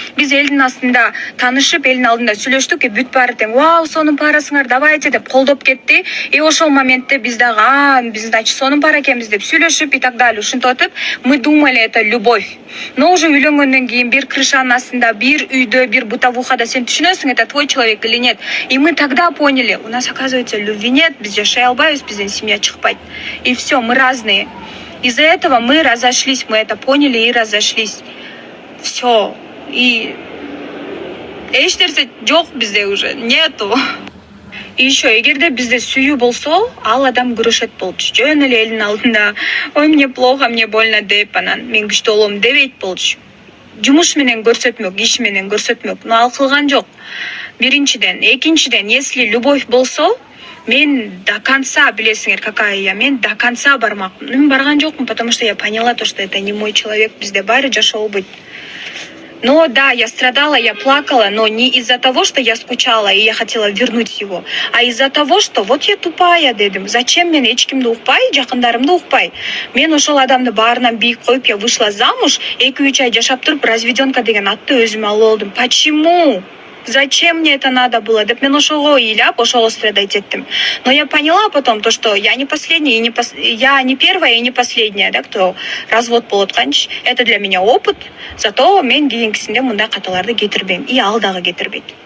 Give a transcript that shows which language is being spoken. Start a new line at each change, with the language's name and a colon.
Kazakh: Біз елдің астында танышып, елдің алдында сөйлештік, бүт бары тең, вау, соның парасыңар, давайте деп қолдап кетті. И ошол моментте біздағы, біз, значит, соның пара екенбіз деп сөйлешіп
Russian: и так далее.
Kazakh: Ушинтотып,
Russian: мы думали, это любовь. Но уже
Kazakh: үйленгенден кейін бір крышаның астында, бір үйде, бір бытовухада сен түсінесің,
Russian: это твой человек или нет. И мы тогда поняли, у нас, оказывается, любви нет,
Kazakh: біз жашай албайбыз, бізден семья шықпайды.
Russian: И все, мы разные. Из-за этого мы разошлись, мы это поняли и разошлись. Все. И
Kazakh: эштерсе жоқ бізде
Russian: уже, нету. И еще,
Kyrgyz: егерде бізде сүйүү болсо, ал адам күрөшөт болчу. Жөн эле элдин алдында, ой,
Russian: мне плохо, мне больно
Kyrgyz: деп, анан мен күчтүү болом дебейт болчу. Жумуш менен көрсөтмөк, иш менен көрсөтмөк. Но ал кылган жок. Биринчиден, экинчиден,
Russian: если любовь
Kyrgyz: болсо, мен
Russian: до конца,
Kyrgyz: билесиңер,
Russian: какая я,
Kyrgyz: мен до конца бармакмын. Мен барган жокмун,
Russian: потому что я поняла то, что это не мой человек,
Kyrgyz: бизде баары жашоо
Russian: быть. Но да, я страдала, я плакала, но не из-за того, что я скучала и я хотела вернуть его, а из-за того, что вот я тупая дедим.
Kyrgyz: Зачем мен эчкимди укпай, жакындарымды укпай? Мен ошол адамды баарынан бийик коюп,
Russian: я вышла замуж,
Kyrgyz: 2-3 ай жашап туруп, разведенка деген атты өзүмө алып алдым.
Russian: Почему? Зачем мне это надо было?
Kyrgyz: Деп мен ошого ыйлап, ошого страдать еттим.
Russian: Но я поняла потом то, что я не последняя, я не первая и не последняя, да, кто развод
Kyrgyz: болот канчы.
Russian: Это для меня опыт. Зато
Kyrgyz: мен кийинкисинде мындай каталарды кетирбейм. И ал дагы кетирбейт.